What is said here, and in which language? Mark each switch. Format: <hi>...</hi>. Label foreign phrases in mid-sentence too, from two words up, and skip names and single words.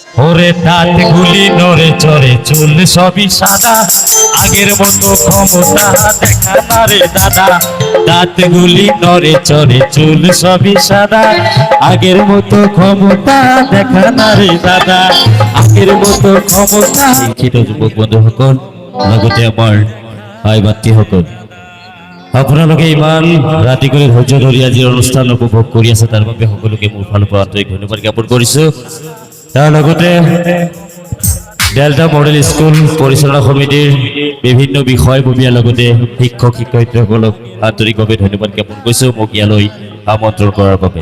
<bn>ওরে দাঁত গুলি নড়ে চড়ে চুল সবই সাদা, আগের মতো ক্ষমতা দেখা না রে দাদা। দাঁত গুলি নড়ে চড়ে চুল সবই সাদা, আগের মতো ক্ষমতা দেখা না রে দাদা, আগের মতো ক্ষমতা।</bn> <as>শিক্ষিত যুৱক বন্ধুসকল, লগতে আমাৰ ভাই ভাতৃসকল, আপোনালোকে ইমান ৰাতি কৰি ধৈৰ্য ধৰি আজিৰ অনুষ্ঠান উপভোগ কৰি আছে, তাৰ বাবে সকলোকে মোৰ ফালৰ পৰা আন্তৰিক ধন্যবাদ জ্ঞাপন কৰিছোঁ। তাৰ লগতে ডেল্টা মডেল স্কুল পৰিচালনা সমিতিৰ বিভিন্ন বিষয়ববীয়াৰ লগতে শিক্ষক শিক্ষয়িত্ৰীসকলক আন্তৰিকভাৱে ধন্যবাদ জ্ঞাপন কৰিছোঁ মোক ইয়ালৈ আমন্ত্ৰণ কৰাৰ বাবে।</as>